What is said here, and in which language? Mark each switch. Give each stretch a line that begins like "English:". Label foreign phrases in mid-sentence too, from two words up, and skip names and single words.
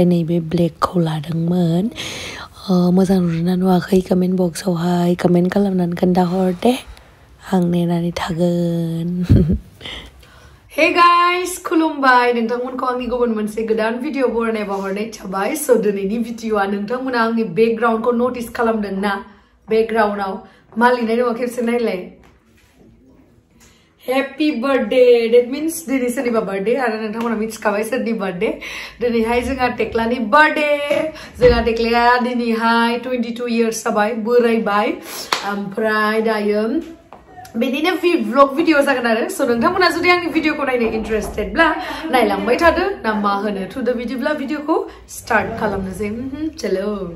Bodo: नैबे ब्लेकखौ लादोंमोन मोजां नुदोंना नुवाखै कमेन्ट बक्सआवहाय कमेन्ट खालामनानै खोन्थाहर दे आं नेनानै थागोन
English: Hey guys,
Bodo: खुलुमबाय नोंथांमोनखौ आंनि गुबुन मोनसे गोदान भिडिअ बरायनाय बावहरनाय थाबाय स' दिनैनि भिडिअआ नोंथांमोना आंनि बेकग्राउन्डखौ नटिस खालामदों ना बेकग्राउन्डआव मा लिरनाय दङ खेबसे नायलाय
English: Happy birthday that means
Bodo: दिनै सोरनिबा बर्थडे आरो नोंथांमोना मिथिखाबाय सोरनि बर्थडे दिनैहाय जोंहा टेक्लानि बर्थडे जोंहा टेक्लाया दिनैहाय 22 इयार्स जाबाय बोरायबाय ओमफ्राय दायो बेनिनो
English: vlog video
Bodo: जागोन आरो स' नोंथांमोना जुदि आंनि भिडिअखौ नायनो इन्टारेस्टेडब्ला नायलांबाय थादो ना मा होनो थुदो बिदिब्ला भिडिअखौ स्टार्ट खालामनोसै चलो